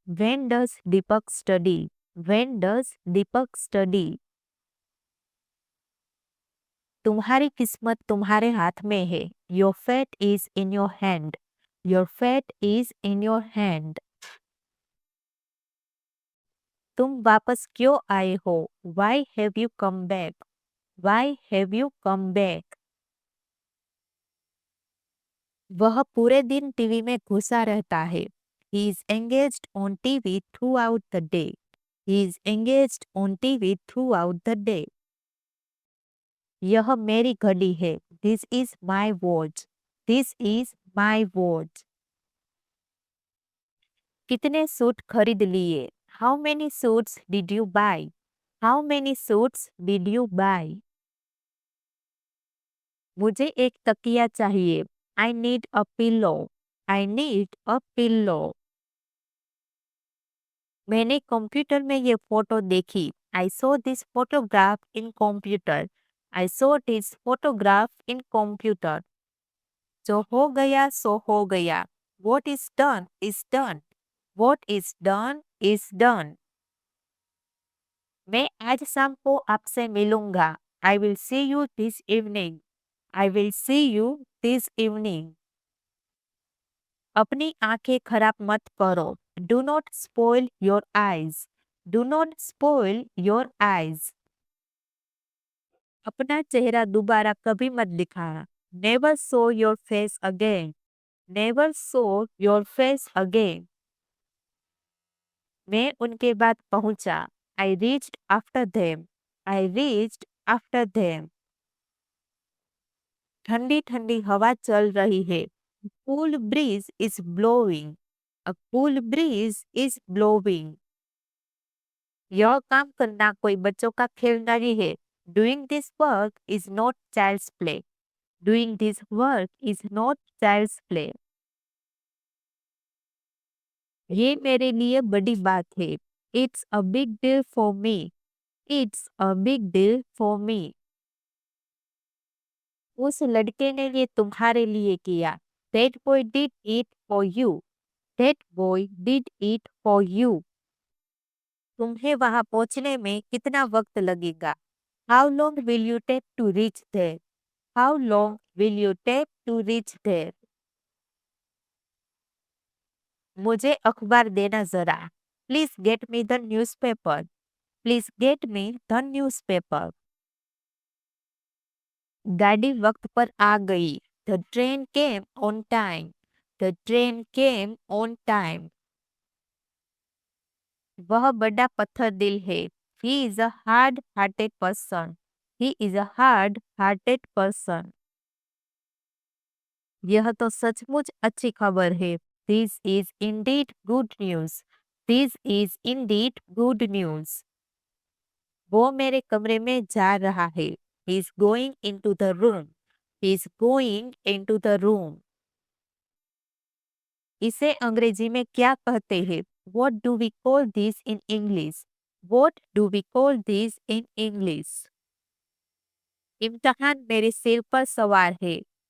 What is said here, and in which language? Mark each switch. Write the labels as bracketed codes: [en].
[en] When does Deepak study? When does Deepak study? [hi] तुम्हारी किस्मत तुम्हारे हाथ में है। [en] Your fate is in your hand. Your fate is in your hand. [hi] तुम वापस क्यों आए हो? [en] Why have you come back? Why have you come back? [hi] वह पूरे दिन टीवी में घुसा रहता है। [en] He is engaged on TV throughout the day. He is engaged on TV throughout the day. [hi] यह मेरी घड़ी है। [en] This is my watch. This is my watch. [hi] कितने सूट खरीद लिए? [en] How many suits did you buy? How many suits did you buy? [hi] मुझे एक तकिया चाहिए। [en] I need a pillow. I need a pillow. [hi] मैंने कंप्यूटर में ये फोटो देखी। [en] I saw this photograph in computer. I saw this photograph in computer. [hi] जो हो गया सो हो गया। [en] What is done is done. What is done is done. [hi] मैं आज शाम को आपसे मिलूंगा। [en] I will see you this evening. I will see you this evening. [hi] अपनी आंखें खराब मत करो। [en] Do not spoil your eyes. Do not spoil your eyes. [hi] अपना चेहरा दोबारा कभी मत दिखाना। [en] Never show your face again. Never show your face again. [hi] मैं उनके बाद पहुंचा। [en] I reached after them. I reached after them. [hi] ठंडी ठंडी हवा चल रही है। [en] Cool breeze is blowing. A cool breeze is blowing. [hi] यह काम करना कोई बच्चों का खेल नहीं है। [en] Doing this work is not child's play. Doing this work is not child's play. [hi] ये मेरे लिए बड़ी बात है। [en] It's a big deal for me. It's a big deal for me. [hi] उस लड़के ने ये तुम्हारे लिए किया। [en] That boy did it for you. That boy did it for you. [hi] तुम्हें वहां पहुंचने में कितना वक्त लगेगा? [en] How long will you take to reach there? How long will you take to reach there? [hi] मुझे अखबार देना जरा। [en] Please get me the newspaper. Please get me the newspaper. [hi] गाड़ी वक्त पर आ गई। [en] The train came on time. The train came on time. [hi] वह बड़ा पत्थर दिल है। [en] He is a hard-hearted person. He is a hard-hearted person. [hi] यह तो सचमुच अच्छी खबर है। [en] This is indeed good news. This is indeed good news. [hi] वो मेरे कमरे में जा रहा है। [en] He is going into the room. He is going into the room. [hi] इसे अंग्रेजी में क्या कहते हैं? [en] What do we call this in English? What do we call this in English? [hi] इम्तहान मेरे सिर पर सवार है।